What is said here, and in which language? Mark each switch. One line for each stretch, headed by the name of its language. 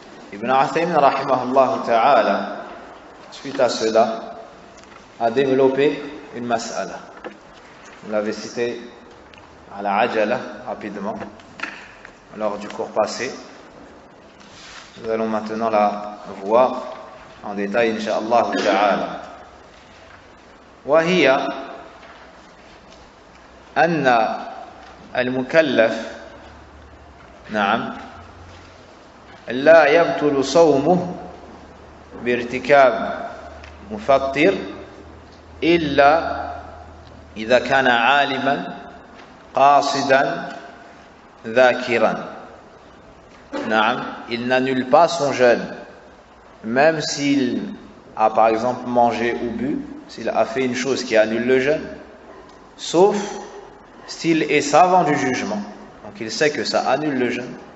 French: Ibn Uthaymin rahimahullah ta'ala, suite à cela, a développé une mas'ala. On l'avait cité à la ajala rapidement lors du cours passé. Nous allons maintenant la voir en détail, incha'Allah ta'ala.
Arabic: وهي أن المكلف نعم لا يبطل صومه بارتكاب مفطر إلا إذا كان عالما قاصدا ذاكرا.
French: نعم, il n'annule pas son jeûne même s'il a par exemple mangé ou bu, s'il a fait une chose qui annule le jeûne, sauf s'il est savant du jugement, donc il sait que ça annule le jeûne.